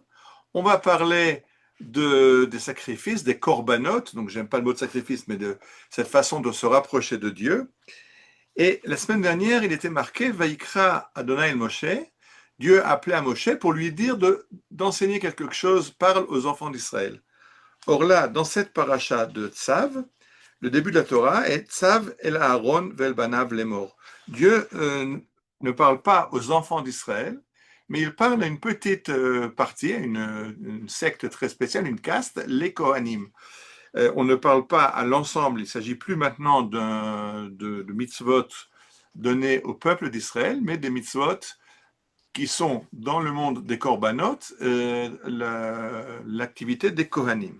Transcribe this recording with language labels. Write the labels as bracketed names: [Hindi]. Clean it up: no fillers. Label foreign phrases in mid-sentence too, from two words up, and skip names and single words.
[French] On va parler des sacrifices, des korbanot, donc j'aime pas le mot de sacrifice, mais de cette façon de se rapprocher de Dieu. Et la semaine dernière, il était marqué [Hebrew] ויקרא אדני אל משה. [French] Dieu a appelé à Moshe pour lui dire d'enseigner quelque chose, parle aux enfants d'Israël. Or là, dans cette paracha de Tzav, le début de la Torah est [Hebrew] צו אל אהרן ואל בניו לאמר. [French] Dieu ne parle pas aux enfants d'Israël, mais il parle à une petite partie, à une secte très spéciale, une caste, les Kohanim. On ne parle pas à l'ensemble, il ne s'agit plus maintenant de mitzvot donnés au peuple d'Israël, mais des mitzvot qui sont dans le monde des korbanot, l'activité des Kohanim.